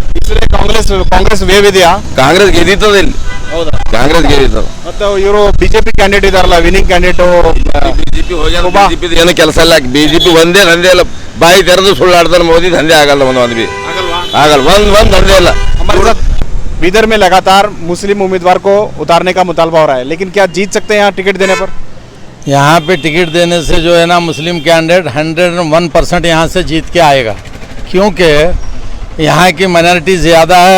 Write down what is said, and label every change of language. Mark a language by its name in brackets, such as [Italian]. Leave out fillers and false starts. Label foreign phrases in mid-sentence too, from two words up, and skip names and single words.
[Kannada] ಕಾಂಗ್ರೆಸ್ ವೇವ್ ಇದೆಯಾ? ಕಾಂಗ್ರೆಸ್ ಗೆದ್ದಿತ್ತದ ಇಲ್ಲಿ. ಹೌದಾ? ಕಾಂಗ್ರೆಸ್ ಗೆದ್ದಿತ್ತದ. ಮತ್ತೆ ಇವರು ಬಿಜೆಪಿ ಕ್ಯಾಂಡಿಡೇಟ್ ಇದಾರಲ್ಲ, [English] winning candidate. [Kannada] ಬಿಜೆಪಿ ಏನು ಕೆಲಸ ಇಲ್ಲ. ಬಿಜೆಪಿ ಒಂದೇ ದಂಧೆ ಇಲ್ಲ, ಬಾಯಿ ತೆರೆದು ಸುಳ್ಳಾಡ್ತಾನೆ ಮೋದಿ. ದಂಧೆ ಆಗಲ್ಲ, ಒಂದು ಬಿ ಆಗಲ್ಲ, ಒಂದ್ ದಂಧೆ ಇಲ್ಲ. [Hindi] बीदर में लगातार मुस्लिम उम्मीदवार को उतारने का मुतालबा हो रहा है, लेकिन क्या जीत सकते हैं यहाँ टिकट देने पर? यहाँ पे टिकट देने से जो है ना, मुस्लिम कैंडिडेट 101% यहाँ से जीत के आएगा, क्योंकि यहाँ की माइनॉरिटी ज़्यादा है।